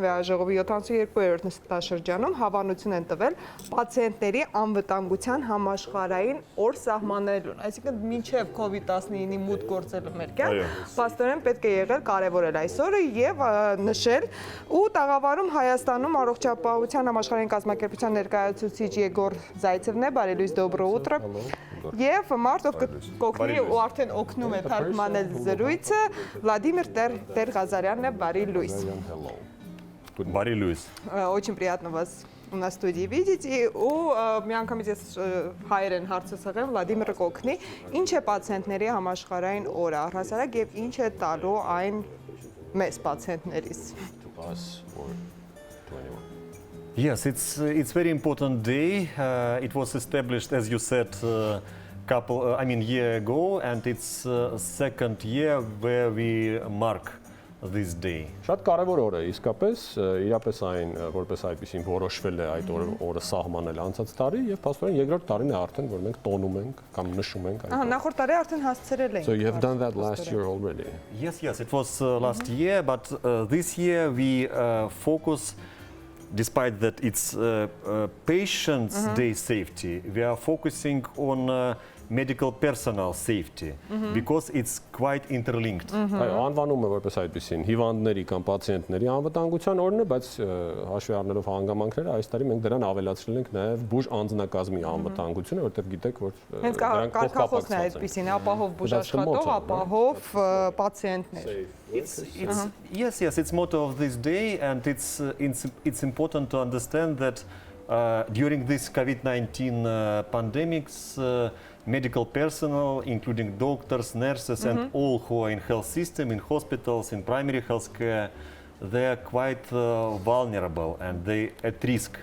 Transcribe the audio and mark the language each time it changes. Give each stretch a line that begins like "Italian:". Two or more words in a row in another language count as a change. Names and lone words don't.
Armenian: վեհաժողովի 72-րդ նստաշրջանում հավանություն են տվել պացիենտների անվտանգության համաշխարհային օր սահմանելու Այսինքն մինչև COVID-19-ի մուտք գործելը մեր կյանք, փաստորեն պետք է եղել կարևորել այս օրը եւ նշել ու տաղավարում Հայաստանում առողջապահության համաշխարհային կազմակերպության ներկայացուցիչ Եգոր Զայցևն է, բարի լույս,
Russian: доброе утро։
Armenian: Եվ մարդ ով կօգնի ու արդեն օգնում է թարգմանել զրույցը Վլադիմիր Տեր-Ղազարյանն է, բարի լույս։ Բարի լույս։
Russian: Очень приятно вас у нас в студии видеть, и у
Armenian: միանգամից ես հայերեն հարցը սղեմ Վլադիմիրը կօգնի, ինչ է պացիենտների համաշխարհային օրը առհասարակ եւ ինչ է տալու այն մեզ պացիենտներից։
English: Yes, it's very important day. It was established, as you said, year ago, and it's second year where we mark this day.
Armenian: Շատ կարևոր օր է, իսկապես, իրապես այն որպես այդպեսին որոշվել է այդ օրը սահմանել անցած տարի եւ փաստորեն երկրորդ տարին է արդեն որ մենք տոնում ենք կամ նշում ենք այդ։ Նախորդ տարի արդեն հասցրել ենք։
English: So you have done that last year already. Yes, it was last year, but this year we focus, despite that it's patients' day safety, we are focusing on medical personnel safety because it's quite interlinked.
Armenian: Այո, անվանումը որպես այդպեսին հիվանդների կամ պացիենտների անվտանգության օրն է, բայց հաշվի առնելով հանգամանքները, այս տարի մենք դրան ավելացրել ենք նաև բուժ անձնակազմի անվտանգությունը, որտեղ գիտեք, որ հենց կարգախոսն է այդպեսին, ապահով բուժաշխատող, ապահով պացիենտներ։
English: Yes, it's motto of this day, and it's important to understand that during this COVID-19 pandemics, medical personnel, including doctors, nurses, and all who are in health system, in hospitals, in primary health care, they are quite vulnerable and they at risk.